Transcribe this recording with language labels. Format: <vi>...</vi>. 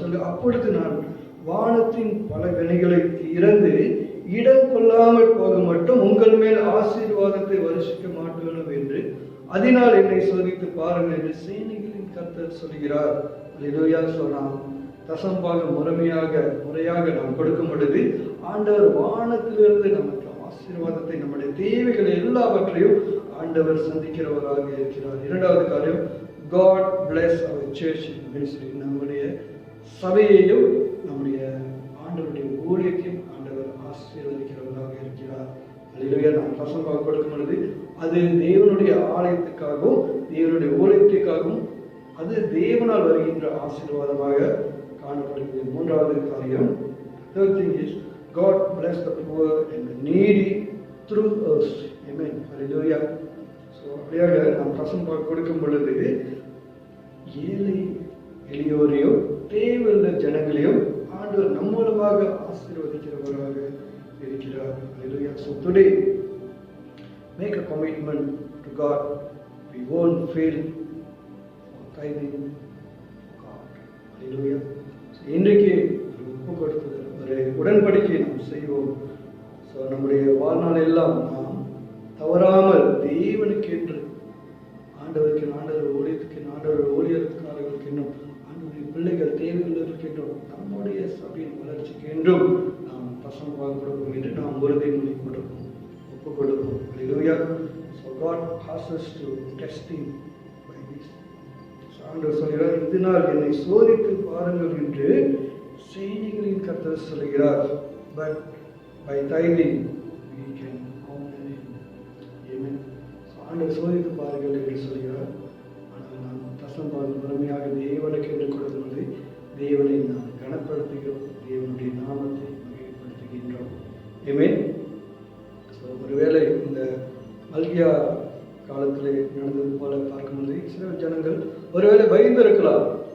<ta>அப்பொழுது நான் வானத்தின் பல கனிகளை திறந்து இடம் கொள்ளாமல் போக மட்டும் உங்கள் மேல் ஆசீர்வாதத்தை வருஷிக்க மாட்டேனும் என்று அதனால் என்னை சோதித்து பாருங்கள் என்று சேனைகளின் கர்த்தர் சொல்கிறார். அல்லேலூயா. நாம் தசம்பாகம் முறையாக நாம் கொடுக்கும் பொழுது ஆண்டவர் வானத்திலிருந்து நமக்கு ஆசீர்வாதத்தை, நம்முடைய தேவைகள் எல்லாவற்றையும் ஆண்டவர் சந்திக்கிறவராக இருக்கிறார். இரண்டாவது காரியம்,</ta> <en>God bless our church ministry.</en> <ta>நம்முடைய சபையையும் நம்முடைய ஆண்டவருடைய ஊழியத்தையும் ஆண்டவர் ஆசீர்வதிக்கிறவராக இருக்கிறார். அல்லேலூயா. நாம் தசம்பாகம் கொடுக்கும் பொழுது அது தேவனுடைய ஆலயத்துக்காகவும் தேவனுடைய ஊழியத்திற்காகவும் அது தேவனால் வருகின்ற ஆசீர்வாதமாக காணப்படுகிறது. மூன்றாவது காரியம்,</ta> <en>third thing is God bless the poor and the needy through us. Amen. Hallelujah.</en> <ta>அப்படியாக நாம் தசம்பாகம் கொடுக்கும் பொழுது ஏழை எளியோரையும் தேவையுள்ள ஜனங்களையும் ஆண்டவர் நம் மூலமாக ஆசீர்வதிக்கிறவராக இருக்கிறார்.</ta> <en>Hallelujah. So today make a commitment to God. We won't fail for tithing God. Hallelujah.</en> <ta>இன்றைக்கு ஒப்பு கொடுத்தது ஒரு உடன்படிக்கை நாம் செய்வோம். நம்முடைய வாழ்நாள் எல்லாம் நாம் தவறாமல் தேவனுக்கு என்று ஆண்டவர் ஊழியத்துக்கு ஆண்டவர் ஊழியர்களுக்கு என்றும் ஆண்டவருடைய பிள்ளைகள் தேவைகளுக்கு என்றும் நம்முடைய சபையின் வளர்ச்சிக்கு என்றும் நாம் தசம்பாகம் கொடுப்போம் என்று நாம் உறுதிமொழி கொடுப்போம், ஒப்பு கொடுப்போம்.</ta> <en>Hallelujah. So God asks us to testing by this.</en> <ta>ஆண்டவர் சொல்கிறார், இதனால் என்னை சோதித்து பாருங்கள் என்று சேனைகளின் கர்த்தர் சொல்கிறார்.</ta> <en>But by tithing we can honor him. Amen.</en> <ta>ஆண்டவர் சோதித்து பாருங்கள் என்று சொல்கிறார். ஆனால் நாம் தசம்பாகம் முழுமையாக தேவனுக்கு என்று கொடுத்தது தேவனை நாம் கனப்படுத்துகிறோம், தேவனுடைய நாமத்தை மகிமைப்படுத்துகின்றோம். Amen. ஒருவேளை இந்த மல்கியா காலத்தில் நடந்தது போல பார்க்கும்போது சில ஜனங்கள் ஒருவேளை பயந்து இருக்கலாம்.</ta>